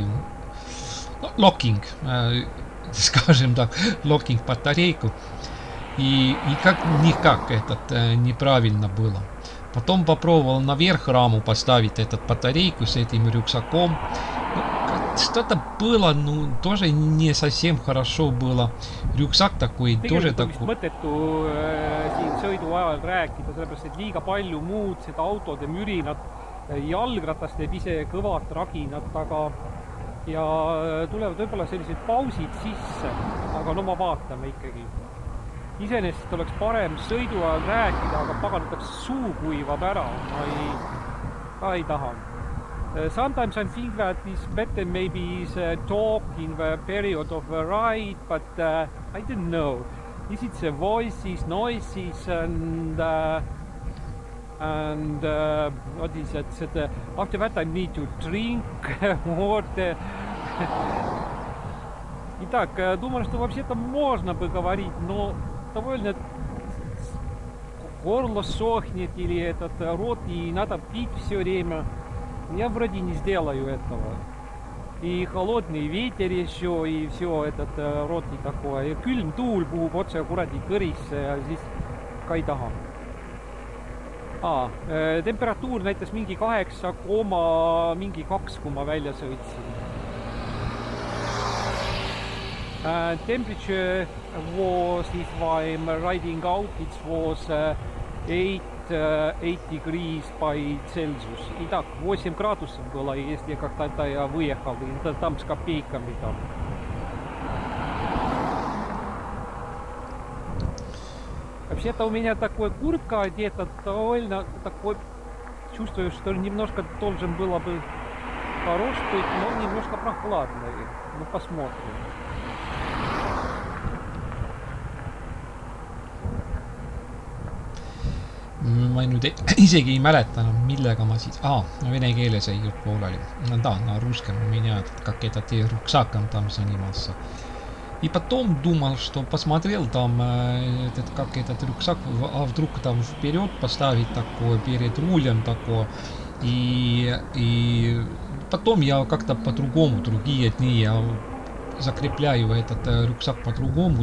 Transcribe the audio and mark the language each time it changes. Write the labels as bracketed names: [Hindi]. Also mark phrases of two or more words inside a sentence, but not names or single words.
[Russian] Локинг, скажем так, локинг батарейку, и никак этот неправильно было. Потом попробовал наверх раму поставить этот батарейку с этим рюкзаком. Что-то было, ну, тоже не совсем хорошо было. Рюкзак такой, тоже такой. [Estonian] Mõttetu siin sõidu ajal rääkida, sellepärast et liiga palju muud seda autode mürinat, jalgratas teeb ise kõvad raginat, aga ja tulevad võib-olla sellised pausid sisse, aga no ma vaatame ikkagi. Iseenesest oleks parem sõidu ajal rääkida, aga paganataks suu kuivab ära, ma ei taha. [English] Sometimes I think that it's better maybe talk in the period of the ride, but I don't know. Is it the voices, noises, and what is it? After that I need to drink water. [Russian] Итак, думаю, что вообще-то можно бы говорить, но довольно горло сохнет или этот рот, и надо пить все время. Я вроде не сделаю этого. И холодный ветер еще, и все этот рот и такое. [Estonian] Külm tuul puhub otse kuradi kõrisse ja siis ka ei taha. Temperatuur näitas mingi 8, mingi 2, kui ma välja sõitsin. [English] Temperature was, if I'm riding out, it was 8 degrees by Celsius. [Russian] Итак, 8 градусов было, если когда-то я выехал. Это там с копейками там. Вообще-то у меня такой куртка одета, довольно такой, чувствую, что немножко должен было бы хорош быть, но немножко прохладный. Ну, посмотрим. [Estonian] Ma nüüd isegi ei mäleta enam, millega ma siis... vene keeles ei jutt pooleli. [Russian] Да, на русском у меня как этот рюкзаком там занимался. И потом думал, что посмотрел там, как этот рюкзак, а вдруг там вперед поставить такое, перед рулем такое. И потом я как-то по-другому, другие дни я закрепляю этот рюкзак по-другому.